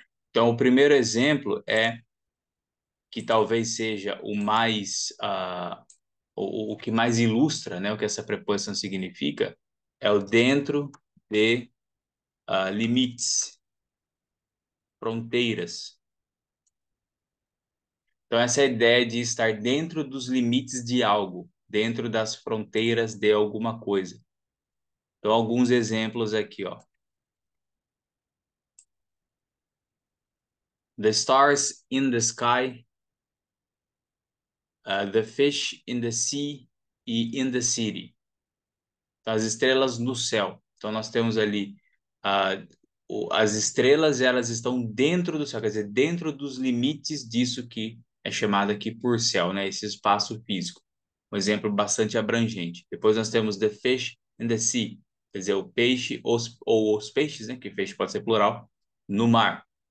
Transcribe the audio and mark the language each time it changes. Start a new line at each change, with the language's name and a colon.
Portuguese: Então, o primeiro exemplo é que talvez seja o mais o que mais ilustra, né, o que essa preposição significa, é o dentro de limites, fronteiras. Então, essa é a ideia de estar dentro dos limites de algo, dentro das fronteiras de alguma coisa. Então, alguns exemplos aqui, ó.
English: The stars in the sky, the fish in the sea
Portuguese: e
English: in the city.
Portuguese: Então, as estrelas no céu. Então, nós temos ali as estrelas, elas estão dentro do céu, quer dizer, dentro dos limites disso que é chamado aqui por céu, né? Esse espaço físico. Um exemplo bastante abrangente. Depois nós temos
English: the fish in the sea,
Portuguese: quer dizer, o peixe ou os peixes, né? Que peixe pode ser plural, no mar.